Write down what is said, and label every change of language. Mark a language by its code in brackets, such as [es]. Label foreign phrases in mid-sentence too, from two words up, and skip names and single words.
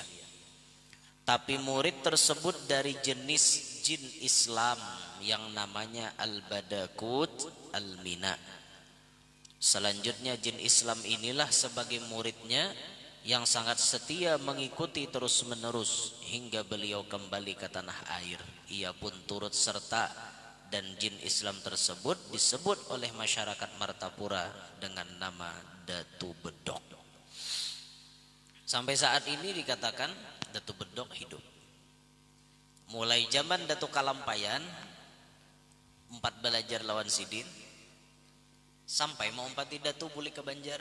[id] Tapi murid tersebut dari jenis jin Islam yang namanya Al-Badakut Al-Mina. Selanjutnya jin Islam inilah sebagai muridnya yang sangat setia mengikuti terus menerus hingga beliau kembali ke tanah air. Ia pun turut serta dan jin Islam tersebut disebut oleh masyarakat Martapura dengan nama Datu Bedok. Sampai saat ini dikatakan Datu Bedok hidup. [bjn] Mulai zaman Datu Kalampayan empat belajar lawan Sidin sampai mau empati Datu boleh ke Banjar.